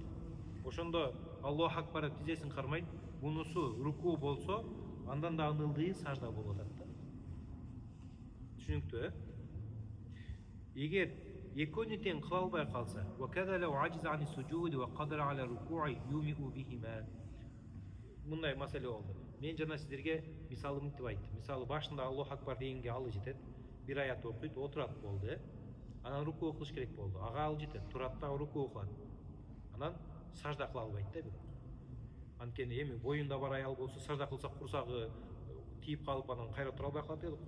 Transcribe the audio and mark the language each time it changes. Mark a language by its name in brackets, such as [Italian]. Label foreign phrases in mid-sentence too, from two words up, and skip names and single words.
[Kyrgyz] Ошондо [Arabic] الله أكبر [Kyrgyz] тизесин кармайт, мунусу рукуу болсо, андан да ыңылдыы сажда болуп атат да. Түшүнүктүү, Эгер экөөнү тең кыла албай калса, [Arabic] وكذا لو عجز عن السجود وقدر على الركوع يومئ بهما. [Kyrgyz] Мындай маселе болду. Мен жана сиздерге мисалы мынтип айттым. Мисалы башында [Arabic] الله أكبر [Kyrgyz] дегенге алы жетет, бир аят окуйт, отурат болду. Анан рукуу кылыш керек болду. Ага алы жетет, турат да рукуу кылат. Анан сажда кыла албайт да бирок. Анткени эми боюнда бар аял болсо, сажда кылса курсагы тийип калып, анан кайра тура албай калат элек го.